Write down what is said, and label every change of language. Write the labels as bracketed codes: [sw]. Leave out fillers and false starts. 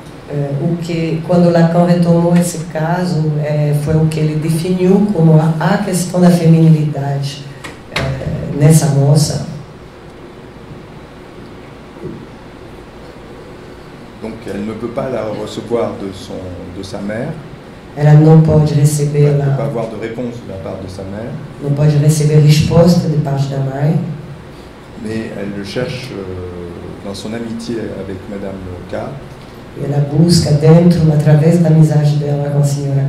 [pt] o que, quando Lacan retomou esse caso, foi o que ele definiu como a questão da feminilidade nessa moça. [fr] Donc elle ne peut pas la recevoir de sa mère. [pt] Ela não pode [fr] Elle [pt] receber, [fr] ne peut pas avoir de réponse de la part de sa mère, [pt] não pode receber resposta de parte da mãe, [fr] mais elle le cherche dans son amitié avec Madame K. [pt] e ela busca dentro, através da amizade dela com a Sra.